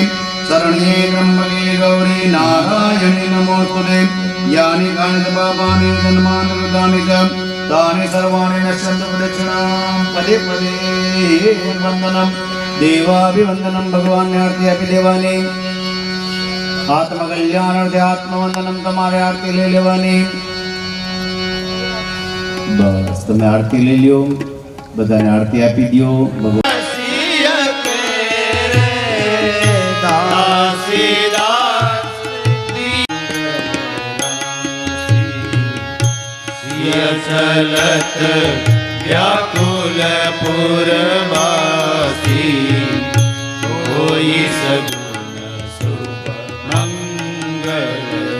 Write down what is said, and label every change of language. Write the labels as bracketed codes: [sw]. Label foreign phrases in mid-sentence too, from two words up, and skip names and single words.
[sa] शरण्ये त्र्यम्बके गौरी नारायणि नमोस्तुते यानि कानि च पापानि जन्मानि कृतानि च तानि सर्वाणि नश्यन्तु प्रदक्षिणां पदे पदे वन्दनं देवाभिवन्दनं भगवान् आरती अपि देवानि आत्मकल्याणार्थे आत्मवंदनम [gu] તમારે આરતી લઈ લેવાની બસ તમે આરતી લઈ લ્યો બધાને આરતી આપી દો ભગવાન [awa] चलत व्याकुल पुरवासी कोई सगुण शुभ मंगल